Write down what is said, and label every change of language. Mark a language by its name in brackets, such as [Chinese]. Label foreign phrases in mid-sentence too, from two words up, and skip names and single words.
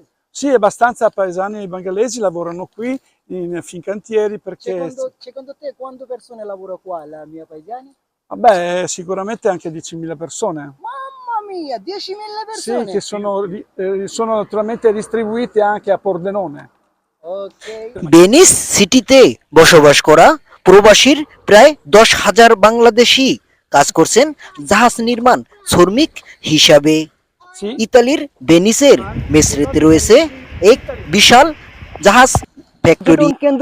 [Italian] Sì, abbastanza paesani bengalesi lavorano qui in Fincantieri perché Secondo te quante persone lavorano qua, la mia paesani? vabbè, sicuramente anche 10.000 persone. Mamma mia, 10.000 Sì, persone! che sono naturalmente distribuiti anche a Pordenone. Ok. [Bangla] ভেনিস সিটিতে বসবাস করা প্রবাসীর প্রায় 10,000 বাংলাদেশি কাজ করছেন জাহাজ নির্মাণ শ্রমিক হিসাবে। [Italian] Sì, [Bangla] ইতালির ভেনিসের মেসরেতে রয়েছে এক বিশাল জাহাজ ফ্যাক্টরি কেন্দ্র।